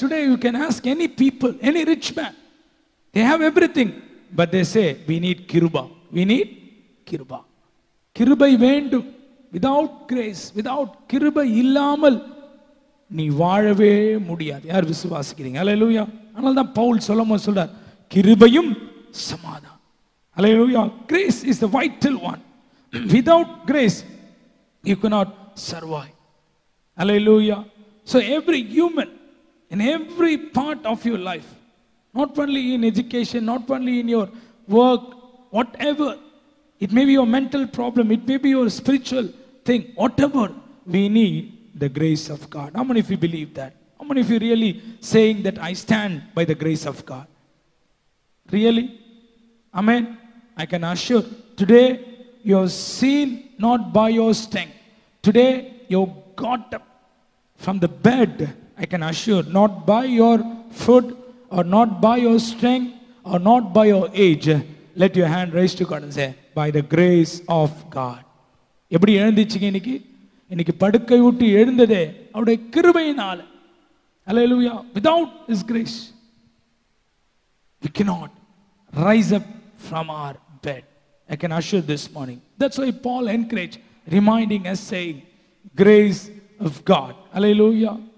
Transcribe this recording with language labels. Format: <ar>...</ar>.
<en>Today you can ask any people, any rich man. They have everything. But they say, we need kiruba. We need kiruba.</en> <ta>Kirubai vendum.</ta> <en>Without grace, without</en> <ta>kirubai illamal, நீ வாழவே முடியாது. யார் விசுவாசிக்கிறீங்க? ஹalleluya. அதனால தான் பவுல் சொல்லும்போது சொல்றார், கிருபையும் சமாதானம்.</ta> <en>Hallelujah. Grace is the vital one. Without grace, you cannot survive. Hallelujah. So every human, in every part of your life, not only in education, not only in your work, whatever, it may be your mental problem, it may be your spiritual thing, whatever, we need the grace of God. How many of you believe that? How many of you really saying that I stand by the grace of God? Really? Amen. I can assure, today you are seen not by your strength. Today you got up from the bed, I can assure, not by your food or not by your strength or not by your age. Let your hand raise to God and say, by the grace of God.</en> <ta>எப்படி எழுந்திச்சிங்க இன்னைக்கு? இன்னைக்கு படுக்கை விட்டு எழுந்ததே அவருடைய கிருபையினால.</ta> <en>Hallelujah. Without his grace, we cannot rise up from our bed. I can assure this morning. That's why Paul encouraged, reminding us, saying, grace of God. Hallelujah.</en>